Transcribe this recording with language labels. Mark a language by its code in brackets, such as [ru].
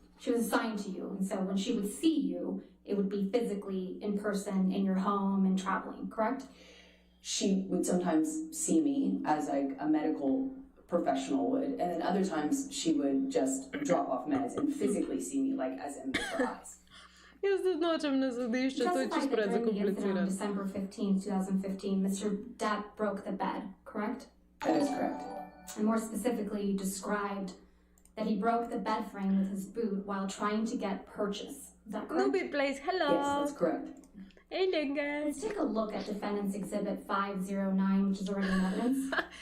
[en] She was assigned to you, and so when she would see you, it would be physically in person in your home and traveling, correct? She would sometimes see me as like a medical professional would, and then other times she would just drop off meds and physically see me like as in her eyes. [sl] Jaz tudi nočem na sodišče, to je čisto [en] During the incident on December 15th, 2015, Mr. Depp broke the bed, correct? That is correct. And more specifically, you described that he broke the bed frame with his boot while trying to get purchase. Is that correct? Newbie plays, hello. Yes, that's correct. Hey there, guys. Let's take a look at Defendant's Exhibit 509, which is already in evidence.